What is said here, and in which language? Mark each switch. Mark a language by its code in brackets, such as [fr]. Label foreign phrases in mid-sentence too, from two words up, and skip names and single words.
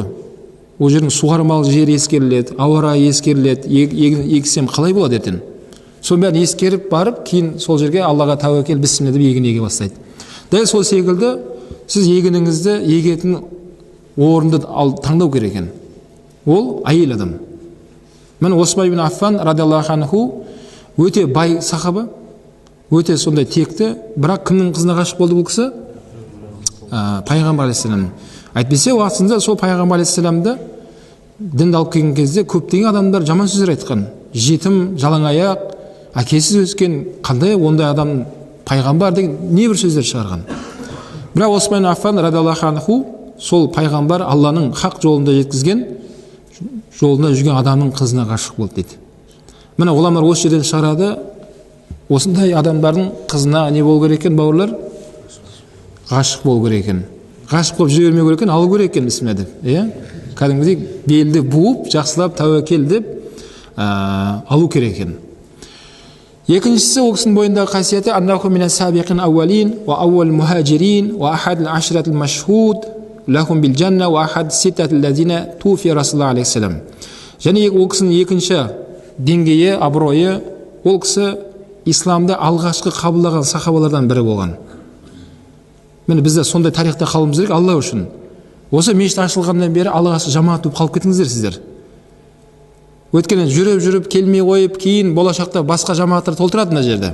[kk] Ол жердің суғармалы жері ескеріледі, ауа райы ескеріледі, егін ексем қалай болады ертең. Соның бәрін ескеріп барып, кейін сол жерге Аллаға тәуекел бісміллә деп егін еге бастайды. Дәл сол секілді сіз егініңізді егетін орынды таңдау керек екен. Ол әйел адам. Міне Осман ибн Аффан [ar] رضي الله عنه [kk] өте бай сахаба, өте сондай текті, бірақ кімнің қызына ғашық болды бұл кісі? Пайғамбар алейхиссалам. Әйтпесе уақытында сол пайғамбар алейхиссаламды дінді алып келген кезде көптеген адамдар жаман сөздер айтқан. Жетім, жалаңаяқ, әкесіз өскен, қандай ондай адам пайғамбар деген небір сөздер шығарған. Бірақ Осман ибн Аффан [ar] رضي الله عنه [kk] сол пайғамбар Алланың хақ жолында жеткізген жолында жүрген адамның қызына ғашық болды дейді. Міне ғұламалар осы жерден шығарады, осындай адамдардың қызына не болу керек екен, бауырлар? Ғашық болу керек екен. Ғашық болып жүре бермеу керек екен, алу керек екен бісміллә деп. Кәдімгідей белді буып, жақсылап тәуекел деп алу керек екен. Екіншісі, ол кісінің бойындағы қасиеті [ar] أنه من السابقين الأولين وأول المهاجرين وأحد العشرة المشهود لهم بالجنة وأحد الستة الذين توفي رسول الله عليه السلام. [kk] Және ол кісінің екінші деңгейі, абыройы, ол кісі исламды алғашқы қабылдаған сахабалардан бірі болған. Міне бізде сондай тарихта қалуымыз керек Алла үшін. Осы мешіт ашылғаннан бері алғашқы жамаат болып қалып кетіңіздер сіздер. Өйткені жүріп келмей қойып, кейін болашақта басқа жамааттар толтырады мына жерде.